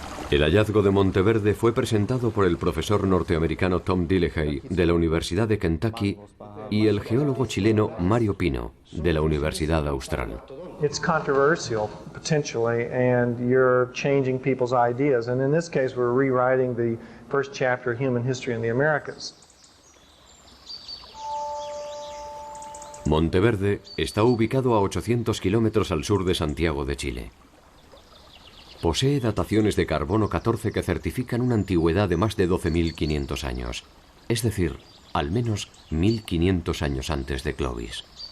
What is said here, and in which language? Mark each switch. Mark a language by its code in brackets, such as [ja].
[es] El hallazgo de Monteverde fue presentado por el profesor norteamericano Tom Dillehay de la Universidad de Kentucky y el geólogo chileno Mario Pino de la Universidad Austral. [en] It's controversial, potentially, and you're changing people's ideas. And in this case, we're rewriting the first chapter of human history in the Americas. [es] Monteverde está ubicado a 800 kilómetros al sur de Santiago de Chile. Posee dataciones de carbono 14 que certifican una antigüedad de más de 12.500 años, es decir, al menos 1.500 años antes de Clovis.